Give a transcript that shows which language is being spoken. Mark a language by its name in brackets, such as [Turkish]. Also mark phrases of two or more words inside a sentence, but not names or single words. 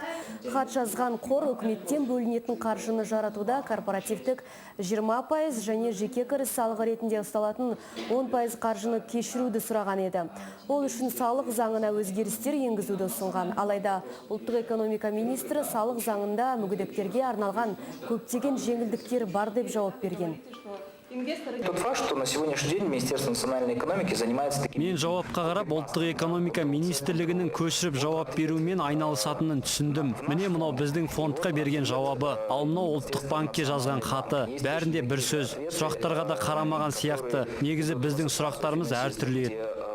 [Kazakh] Хат жазған қор үкіметтен бөлінетін қаржыны жаратуда корпоративтік 20% және жеке кіріс салығы ретінде ұсталатын 10% қаржыны кешіруді сұраған еді. Ол үшін салық заңына өзгерістер енгізуді ұсынған. Алайда ұлттық экономика министрі салық заңында мүгедектерге арналған көптеген жеңілдіктер бар деп жауап берген. [Russian] Тот факт, что на сегодняшний день Министерство национальной экономики занимается таким... [Kazakh] Мен жауапқа қарап, ұлттық экономика министрлігінің көшіріп жауап берумен айналысатынын түсіндім. Міне мынау біздің фондқа берген жауабы, ал мынау ұлттық банкке жазған хаты. Бәрінде бір сөз. Сұрақтарға да қарамаған сияқты. Негізі біздің сұрақтарымыз әртүрлі еді.